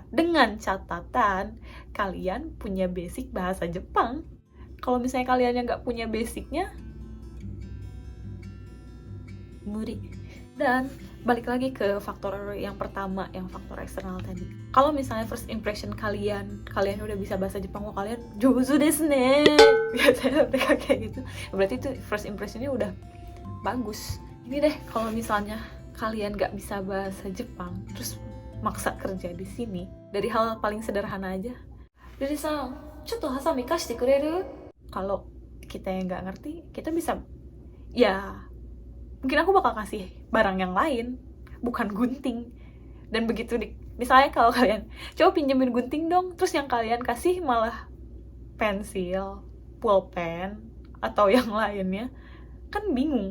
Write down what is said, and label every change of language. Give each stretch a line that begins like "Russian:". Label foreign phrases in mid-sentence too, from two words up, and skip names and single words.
Indonesian: Dengan catatan kalian punya basic bahasa Jepang. Kalau misalnya kalian yang nggak punya basicnya, muri. Dan balik lagi ke faktor yang pertama, yang faktor eksternal tadi. Kalau misalnya
English: first impression
Indonesian: kalian udah bisa bahasa Jepang, kalian
Japanese: 上手ですね,
Indonesian: biasanya mereka kayak gitu, berarti itu
English: first impressionnya
Indonesian: udah bagus. Ini deh kalau misalnya kalian gak bisa bahasa Jepang terus maksa kerja di sini, dari hal paling sederhana aja.
Japanese: リリさん、ちょっとはさみ貸してくれる?
Indonesian: Kalau kita yang gak ngerti, kita bisa ya mungkin aku bakal kasih barang yang lain, bukan gunting. Dan begitu misalnya kalau kalian coba pinjemin gunting dong, terus yang kalian kasih malah pensil, pulpen, atau yang lainnya, kan bingung.